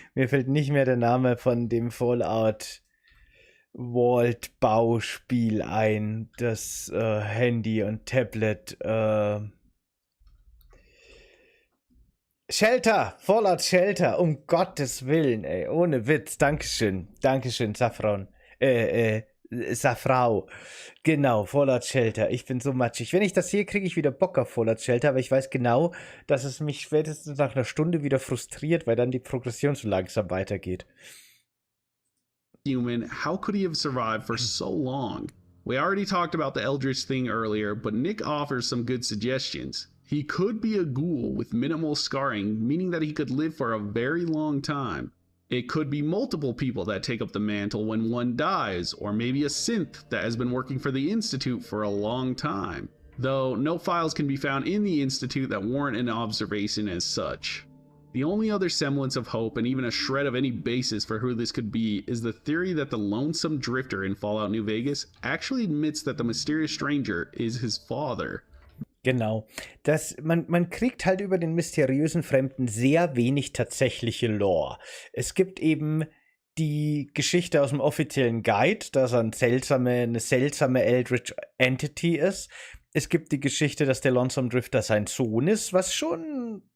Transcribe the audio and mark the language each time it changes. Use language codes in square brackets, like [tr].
[de] Mir fällt nicht mehr der Name von dem Fallout Vault Bauspiel ein, das Handy und Tablet Shelter, Fallout Shelter, um Gottes Willen, ey, ohne Witz, Dankeschön, Safran, Safrau, genau, Fallout Shelter, ich bin so matschig. Wenn ich das sehe, kriege ich wieder Bock auf Fallout Shelter, aber ich weiß genau, dass es mich spätestens nach einer Stunde wieder frustriert, weil dann die Progression so langsam weitergeht. [en] human, how could he have survived for so long? We already talked about the Eldritch thing earlier, but Nick offers some good suggestions. He could be a ghoul with minimal scarring, meaning that he could live for a very long time. It could be multiple people that take up the mantle when one dies, or maybe a synth that has been working for the Institute for a long time. Though no files can be found in the Institute that warrant an observation as such. The only other semblance of hope and even a shred of any basis for who this could be is the theory that the lonesome drifter in Fallout New Vegas actually admits that the mysterious stranger is his father. [de] Genau. Man kriegt halt über den mysteriösen Fremden sehr wenig tatsächliche Lore. Es gibt eben die Geschichte aus dem offiziellen Guide, dass er eine seltsame Eldritch Entity ist. Es gibt die Geschichte, dass der Lonesome Drifter sein Sohn ist, was schon